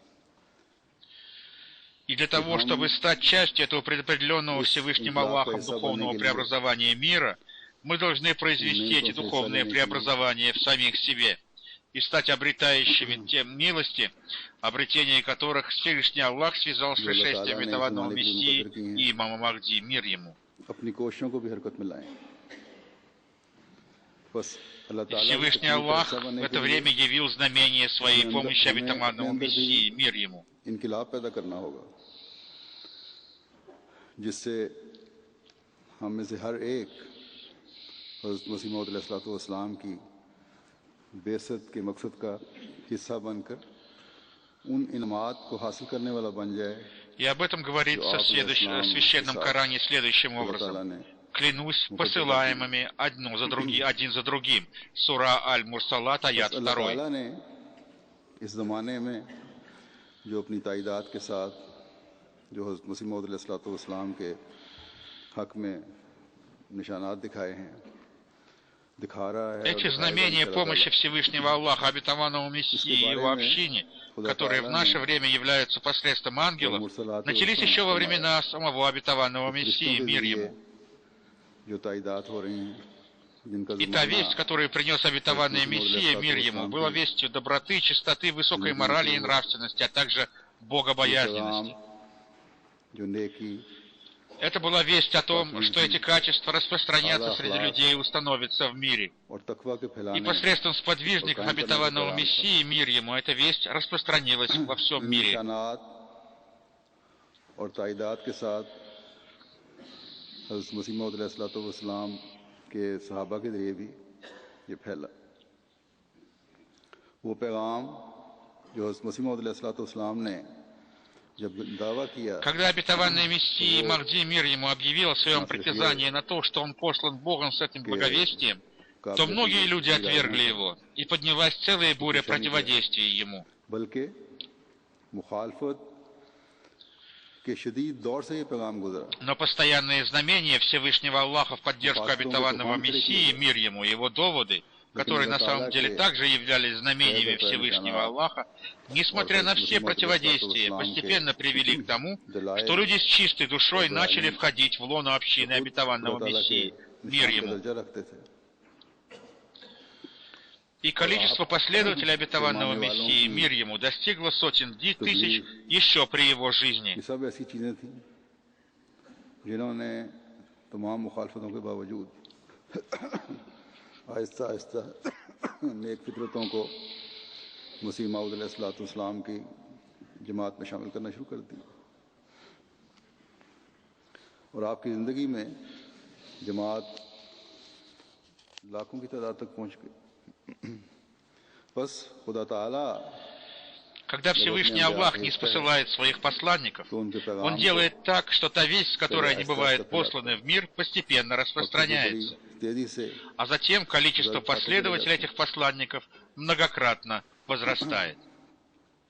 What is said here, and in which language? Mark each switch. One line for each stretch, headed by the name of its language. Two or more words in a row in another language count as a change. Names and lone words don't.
Russian: И для того, чтобы стать частью этого предопределенного Всевышним Аллахом духовного преобразования мира, мы должны произвести эти духовные преобразования в самих себе и стать обретающими те милости, обретение которых Всевышний Аллах связал с пришествием обетованного Мессии и имама Махди, мир ему. И Всевышний Аллах в это время явил знамение своей помощи обетованному Мессии, мир ему.
Urdu: جس سے ہم میں سے ہر ایک حضرت مسیح موعود علیہ السلام کی بعثت کے مقصد کا حصہ بن کر ان انعامات کو حاصل کرنے والا بن جائے.
Russian: И об этом говорится в священном Коране следующим образом. Клянусь посылаемыми один за другим. Сура Аль-Мурсалат, аят 2.
Urdu: اس زمانے میں جو اپنی تائیدات کے ساتھ جو حضرت مسیح موعود علیہ السلام کے حق میں نشانات دکھائے ہیں، دکھا رہا ہے.
Russian: Эти знамения помощи Всевышнего Аллаха, обетованному Мессии и его общине, которые в наше время являются посредством ангелов, начались еще во времена самого обетованного Мессии, мир ему. И та весть, которую принес обетованный Мессия, мир ему, была вестью доброты, чистоты, высокой морали и нравственности, а также богобоязненности. Это была весть о том, что эти качества распространятся среди людей и установятся в мире. И посредством сподвижников обетованного Мессии, мир ему, эта весть распространилась во всем мире.
Urdu: حضرت مسیح موعود علیہ السلام کے صحابہ کے ذریعے بھی یہ پھیلا. وہ پیغام جو حضرت مسیح موعود علیہ السلام نے جب دعویٰ کیا,
Russian: когда обетованный Мессия Махди, мир ему, объявил о своем притязании на то, что он послан Богом с этим благовестием, то многие люди отвергли его, и поднялась целая буря противодействия ему.
Urdu: بلکہ مخالفت
Russian: Но постоянные знамения Всевышнего Аллаха в поддержку обетованного Мессии, мир ему, его доводы, которые на самом деле также являлись знамениями Всевышнего Аллаха, несмотря на все противодействия, постепенно привели к тому, что люди с чистой душой начали входить в лоно общины обетованного Мессии, мир ему. И количество последователей обетованного Мессии, мир ему, достигло сотен тысяч еще при его жизни.
Urdu: مسیح موعود علیہ السلام کی جماعت میں شامل کرنا شروع کر دی اور آپ کی زندگی میں جماعت لاکھوں کی تعداد تک پہنچ گئی. بس خدا تعالیٰ
Russian: Когда Всевышний Аллах не спосылает своих посланников, Он делает так, что та весть, с которой они бывают посланы в мир, постепенно распространяется. А затем количество последователей этих посланников многократно возрастает.